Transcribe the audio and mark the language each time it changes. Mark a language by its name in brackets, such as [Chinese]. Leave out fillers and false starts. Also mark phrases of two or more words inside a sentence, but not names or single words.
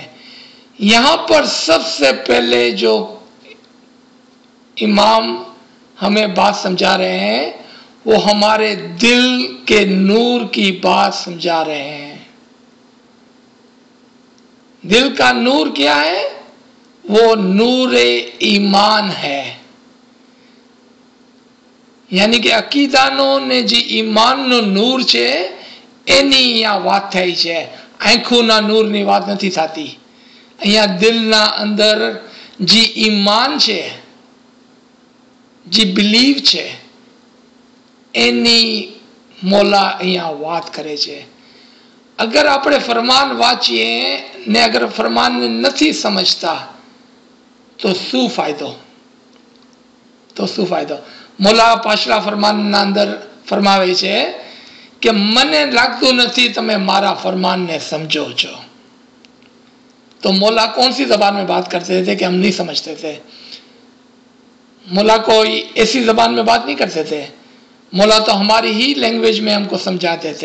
[Urdu] یہاں پر سب سے پہلے جو امام ہمیں بات سمجھا رہے ہیں وہ ہمارے دل کے نور کی بات سمجھا رہے ہیں. دل کا نور کیا ہے؟ وہ نور ایمان ہے. یعنی کہ [Gujarati] અકીદાનો ને જી ઈમાન નો નૂર છે એની યા વાત થઈ છે. આંખોના નૂરની વાત નથી થતી. અહીંયા દિલના અંદર જે ઈમાન છે, જે બિલીવ છે, એની મોલા અહીંયા વાત કરે છે. અગર આપણે ફરમાન વાંચીએ ને અગર ફરમાનને નથી સમજતા તો શું ફાયદો? મોલા પાછલા ફરમાનના અંદર ફરમાવે છે કે મને લાગતું નથી તમે મારા ફરમાન ને સમજો છો. [Urdu] تو مولا کون سی زبان میں بات کرتے تھے کہ ہم نہیں سمجھتے تھے؟ مولا کوئی ایسی زبان میں بات نہیں کرتے تھے. مولا تو ہماری ہی لینگویج میں ہم کو سمجھاتے تھے.